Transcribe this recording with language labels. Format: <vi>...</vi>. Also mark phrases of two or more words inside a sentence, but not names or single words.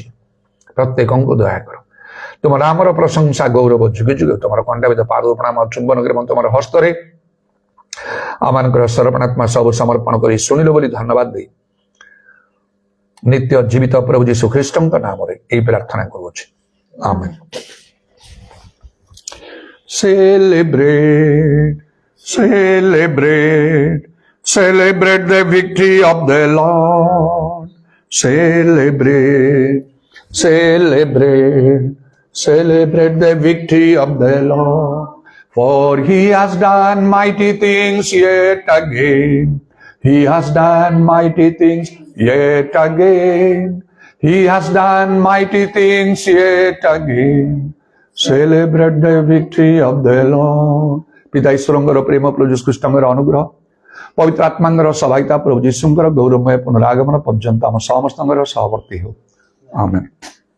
<or>ପ୍ରତ୍ୟେକଙ୍କୁ ଦୟା କର। ତୁମ ନାମର ପ୍ରଶଂସା ଗୌରବ ଯୁଗେ ଯୁଗେ। ତୁମର କଣ୍ଟାବିତ ପାଦ ପ୍ରଣାମ ଚୁମ୍ବନ କରି ତୁମର ହସ୍ତରେ ଆମମାନଙ୍କର ସର୍ପଣାତ୍ମା ସବୁ ସମର୍ପଣ କରି ଶୁଣିଲ ବୋଲି ଧନ୍ୟବାଦ ଦେଇ ନିତ୍ୟ ଜୀବିତ ପ୍ରଭୁ ଯୀଶୁ ଖ୍ରୀଷ୍ଟଙ୍କ ନାମରେ ଏହି ପ୍ରାର୍ଥନା କରୁଅଛି, ଆମେନ୍।</or> <en>Celebrate, celebrate, celebrate the victory of the Lord. Celebrate, celebrate, celebrate the victory of the Lord. For he has done mighty things yet again. He has done mighty things yet again. He has done mighty things yet again. Celebrate the victory of the Lord.</en> <or>ପିତା ଈଶ୍ୱରଙ୍କର ପ୍ରେମ, ପ୍ରଭୁ ଯୀଶୁ ଖ୍ରୀଷ୍ଟଙ୍କର ଅନୁଗ୍ରହ, ପବିତ୍ର ଆତ୍ମାଙ୍କର ସହାୟତା, ପ୍ରଭୁ ଯୀଶୁଙ୍କର ଗୌରବମୟ ପୁନରାଗମନ ପର୍ଯ୍ୟନ୍ତ ଆମ ସମସ୍ତଙ୍କର ସହବର୍ତ୍ତୀ ହେଉ, ଆମେନ୍।</or>